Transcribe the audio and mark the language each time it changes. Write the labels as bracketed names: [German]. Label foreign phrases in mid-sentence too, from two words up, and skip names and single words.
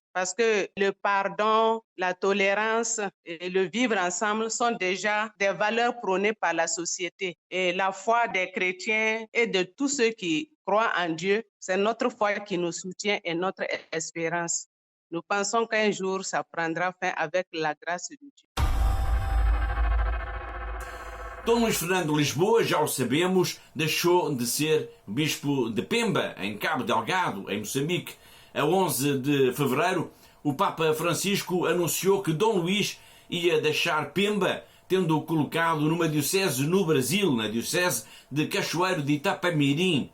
[French] Parce que le pardon, la tolérance et le vivre ensemble sont déjà des valeurs prônées par la société. Et la foi des chrétiens et de tous ceux qui croient en Dieu, c'est notre foi qui nous soutient et notre espérance. Nous pensons qu'un jour, ça prendra fin avec la grâce de Dieu. [Portuguese] Dom Luís Fernando de Lisboa, já o sabemos, deixou de ser bispo de Pemba, em Cabo Delgado, em Moçambique. A 11 de fevereiro, o Papa Francisco anunciou que Dom Luís ia deixar Pemba, tendo-o colocado numa diocese no Brasil, na diocese de Cachoeiro de Itapemirim.